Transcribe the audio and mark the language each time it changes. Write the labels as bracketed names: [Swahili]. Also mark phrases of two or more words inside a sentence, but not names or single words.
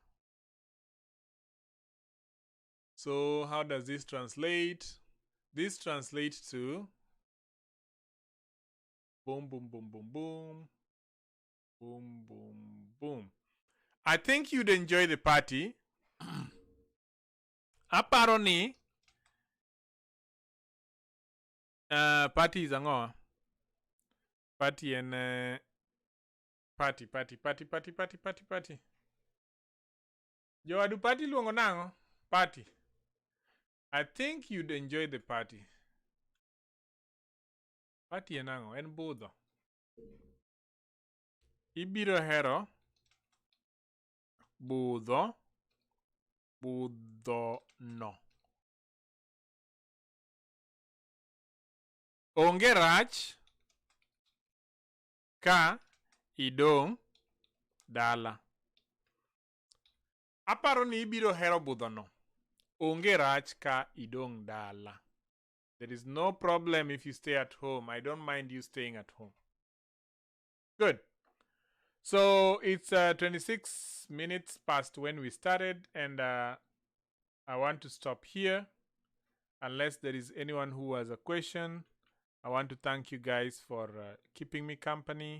[English] So how does this translate? This translates to boom, boom, boom, boom, boom, boom, boom, boom. I think you'd enjoy the party. [Luo (Kenya and Tanzania)] Aparo ni [English] party is [Luo (Kenya and Tanzania)] ang'o? [English] Party and party. [Luo (Kenya and Tanzania)] Joadu party luongo nang'o? [English] Party. I think you'd enjoy the party. [Luo (Kenya and Tanzania)] Party en ang'o? En budho. Ibiro hero budho no. Onge rach ka idong' dala. Aparo ni ibiro hero budho no. Onge rach ka idong' dala. [English] There is no problem if you stay at home. I don't mind you staying at home. Good. So it's 26 minutes past when we started, and I want to stop here. Unless there is anyone who has a question, I want to thank you guys for keeping me company.